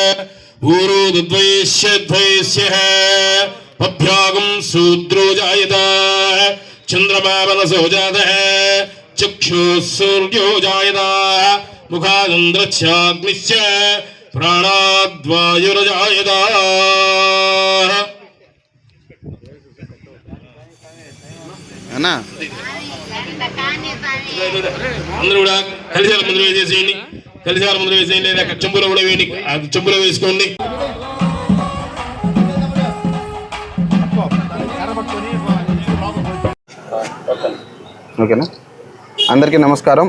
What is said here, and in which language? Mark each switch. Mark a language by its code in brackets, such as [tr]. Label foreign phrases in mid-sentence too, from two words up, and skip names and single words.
[sa] ऊरोद्वैश्यद्वैश्यः पभ्यागं शूद्रो जायताः चन्द्रमा मनसो जातः चक्षुः सूर्यो जायताः मुखादन्द्रश्चाग्निश्च प्राणाद्वायुर्जायताः [te] అన్నా అందరూ కూడా కలిసాల ముందు వేసేయండి కలిసాల ముందు వేసేయండి లేదా చెంబులో కూడా వేయండి చెంబులో వేసుకోండి ఓకేనా అందరికీ నమస్కారం.